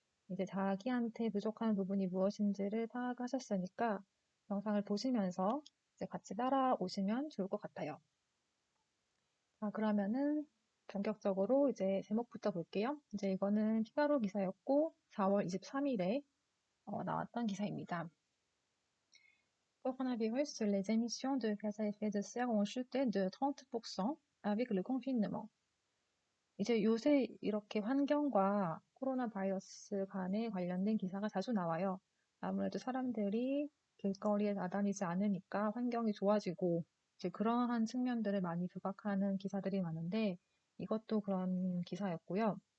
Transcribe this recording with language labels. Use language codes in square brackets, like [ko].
[ko] 이제 자기한테 부족한 부분이 무엇인지를 파악하셨으니까, 영상을 보시면서 이제 같이 따라오시면 좋을 것 같아요. 그러면은 본격적으로 이제 제목부터 볼게요. 이제 이거는 피가로 기사였고 4월 23일에 나왔던 기사입니다. [fr] Coronavirus, les émissions de gaz à effet de serre ont chuté de 30% avec le confinement. [ko] 이제 요새 이렇게 환경과 코로나 바이러스 간에 관련된 기사가 자주 나와요. 아무래도 사람들이 길거리에 나다니지 않으니까 환경이 좋아지고 이제 그러한 측면들을 많이 부각하는 기사들이 많은데 이것도 그런 기사였고요.